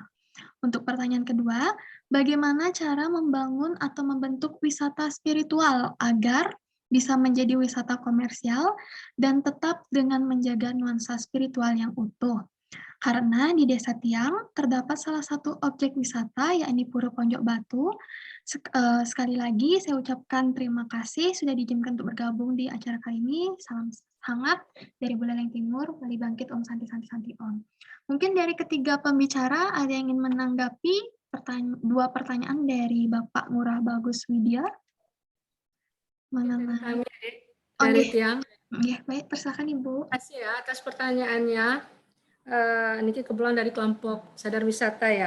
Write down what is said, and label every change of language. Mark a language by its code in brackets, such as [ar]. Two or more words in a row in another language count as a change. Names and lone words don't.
[id] Untuk pertanyaan kedua, bagaimana cara membangun atau membentuk wisata spiritual agar bisa menjadi wisata komersial dan tetap dengan menjaga nuansa spiritual yang utuh? Karena di Desa Tiang terdapat salah satu objek wisata yakni Pura Ponjok Batu. Sekali lagi saya ucapkan terima kasih sudah diizinkan untuk bergabung di acara kali ini. Salam hangat dari Buleleng Timur, Bali Bangkit [ban] Om Santi Santi Santi Om. [id] Mungkin dari ketiga pembicara ada yang ingin menanggapi dua pertanyaan dari Bapak Ngurah Bagus Widya mengenai. Kami dari Tiang. Ya, baik, persilakan Ibu. Terima kasih ya atas pertanyaannya. Niki kebetulan dari kelompok sadar wisata ya.